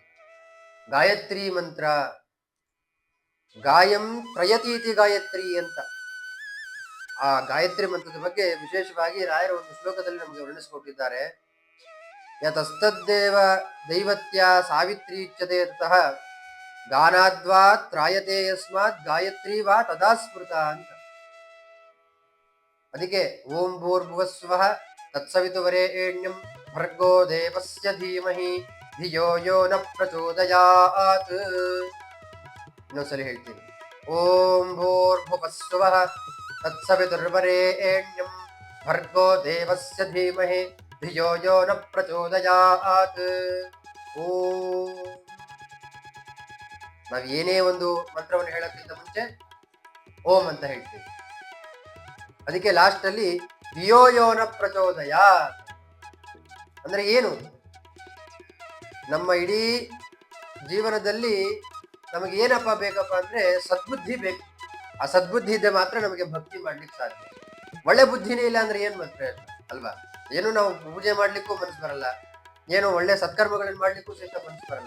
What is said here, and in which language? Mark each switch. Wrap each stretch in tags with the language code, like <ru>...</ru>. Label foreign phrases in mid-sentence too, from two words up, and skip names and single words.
<kn>ಗಾಯತ್ರಿ ಮಂತ್ರ,</kn> <sa>ಗಾಯಂ ಪ್ರಯತೀತಿ ಗಾಯತ್ರಿ</sa> <kn>ಅಂತ. ಆ ಗಾಯತ್ರಿ ಮಂತ್ರದ ಬಗ್ಗೆ ವಿಶೇಷವಾಗಿ ರಾಯರ ಒಂದು ಶ್ಲೋಕದಲ್ಲಿ ನಮಗೆ ವರ್ಣಿಸಿಕೊಟ್ಟಿದ್ದಾರೆ.</kn> <sa>ಯತಸ್ತದ್ದೇವ ದೈವತ್ಯ ಸಾವಿತ್ರಿ ಉಚ್ಯತೆ ತತಃ ಗಾನಾದ್ವಾ ತ್ರಾಯತೆ ಯಸ್ಮಾತ್ ಗಾಯತ್ರಿ ವಾ ತದಾ ಸ್ಮೃತ ಅಂತ. ಅದಕ್ಕೆ ಓಂ ಭೂರ್ಭುವಸ್ವಃ ತತ್ಸವಿತುವರೇಣ್ಯಂ ಭರ್ಗೋ ದೇವಸ್ಯ ಧೀಮಹಿ ಧಿಯೋ ಯೋ ನ ಪ್ರಚೋದಯಾತ್.</sa> <kn>ಇನ್ನೊಂದ್ಸಲಿ ಹೇಳ್ತೀನಿ.</kn> <sa>ಓಂ ಭೂರ್ಭುವಸ್ವಃ ತತ್ಸವಿತುರ್ವರೇಣ್ಯಂ ಭರ್ಗೋ ದೇವಸ್ಯ ಧೀಮಹಿ ಧಿಯೋ ಯೋ ನ ಪ್ರಚೋದಯಾತ್. ಓಂ.</sa> <kn>ನಾವು ಏನೇ ಒಂದು ಮಂತ್ರವನ್ನು ಹೇಳೋಕ್ಕಿಂತ ಮುಂಚೆ ಓಂ ಅಂತ ಹೇಳ್ತೀವಿ. ಅದಕ್ಕೆ ಲಾಸ್ಟ್ ಅಲ್ಲಿ</kn> <sa>ಧಿಯೋ ಯೋ ನ ಪ್ರಚೋದಯಾತ್</sa> <kn>ಅಂದ್ರೆ ಏನು? ನಮ್ಮ ಇಡೀ ಜೀವನದಲ್ಲಿ ನಮಗೆ ಏನಪ್ಪ ಬೇಕಪ್ಪ ಅಂದ್ರೆ ಸದ್ಬುದ್ಧಿ ಬೇಕು. ಆ ಸದ್ಬುದ್ಧಿ ಇದ್ದರೆ ಮಾತ್ರ ನಮಗೆ ಭಕ್ತಿ ಮಾಡ್ಲಿಕ್ಕೆ ಸಾಧ್ಯ. ಒಳ್ಳೆ ಬುದ್ಧಿನೇ ಇಲ್ಲ ಅಂದ್ರೆ ಏನ್ ಮಾತ್ರ ಅಲ್ವಾ? ಏನು ನಾವು ಪೂಜೆ ಮಾಡ್ಲಿಕ್ಕೂ ಮನಸ್ಸು ಬರಲ್ಲ, ಏನು ಒಳ್ಳೆ ಸತ್ಕರ್ಮಗಳನ್ನು ಮಾಡ್ಲಿಕ್ಕೂ ಸಹಿತ ಮನಸ್ಸು ಬರಲ್ಲ.</kn>